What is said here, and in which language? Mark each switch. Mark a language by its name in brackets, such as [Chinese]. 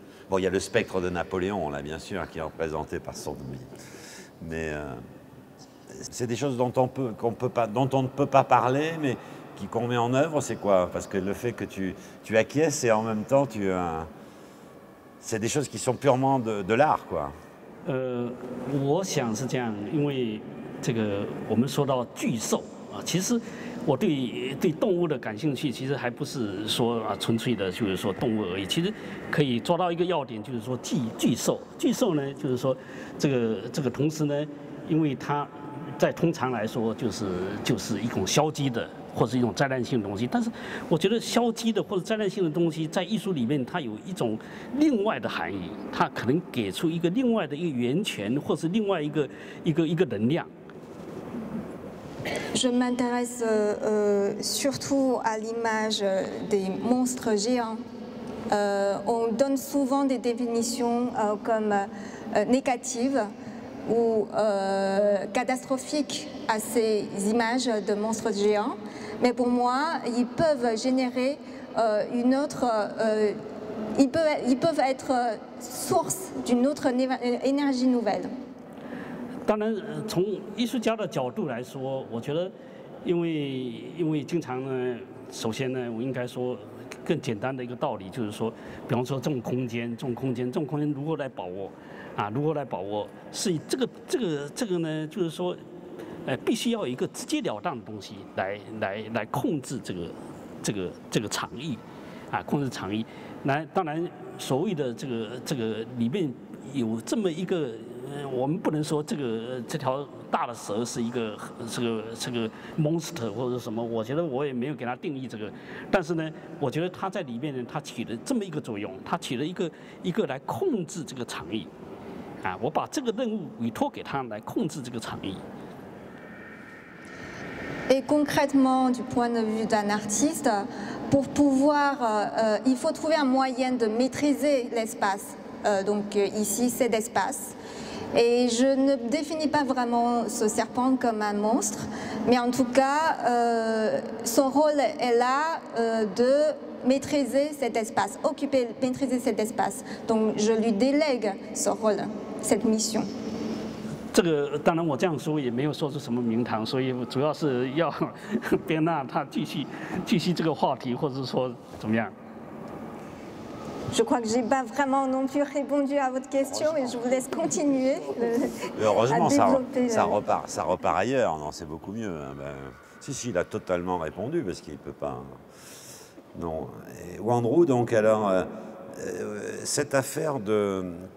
[French] Bon, il y a le spectre de Napoléon, là, bien sûr, qui est représenté par Sorbonne. Mais c'est des choses dont on ne peut pas parler, mais qu'on met en œuvre, c'est quoi? Parce que le fait que tu acquiesces et en même temps, c'est des choses qui sont purement de l'art, quoi. [Chinese] 我想是这样，因为这个我们说到巨兽啊，其实我对动物的感兴趣，其实还不是说纯粹的，就是说动物而已。其实可以抓到一个要点，就是说巨兽。巨兽呢，就是说这个同时呢，因为它在通常来说就是一种消极的。或是一种灾难性的东西，但是我觉得消极的或者灾难性的东西，在艺术里面它有一种另外的含义，它可能给出一个另外的一个源泉，或是另外一个能量。 [French] Je m'intéresse surtout à l'image des monstres géants. On donne souvent des définitions comme négatives ou catastrophiques à ces images de monstres géants. Mais pour moi, ils peuvent générer une autre... ils peuvent être source d'une autre énergie nouvelle. [Chinese] 当然，从艺术家的角度来说，我觉得，因为经常呢，首先呢，我应该说更简单的一个道理就是说，比方说这种空间如何来把握啊？如何来把握？是这个呢，就是说。必须要有一个直截了当的东西来控制这个场域，啊，控制场域。当然，所谓的这个里面有这么一个，我们不能说这条大的蛇是一个这个 monster 或者什么，我觉得我也没有给它定义这个，但是呢，我觉得它在里面呢，它起了这么一个作用，它起了一个来控制这个场域，啊，我把这个任务委托给它来控制这个场域。 [French] Et concrètement, du point de vue d'un artiste, pour pouvoir, il faut trouver un moyen de maîtriser l'espace. Donc ici, c'est l'espace. Et je ne définis pas vraiment ce serpent comme un monstre, mais en tout cas, son rôle est là de maîtriser cet espace, maîtriser cet espace. Donc je lui délègue ce rôle, cette mission. [Chinese] 这个当然我这样说也没有说出什么名堂，所以主要是要别纳他继续这个话题，或者说怎么样。 [French] Je crois que j'ai pas vraiment non plus répondu à votre question, et je vous laisse continuer. Heureusement, ça repart ailleurs. Non, c'est beaucoup mieux. Si, il a totalement répondu parce qu'il peut pas. Non. Et Wandrou, donc alors, cette affaire bon.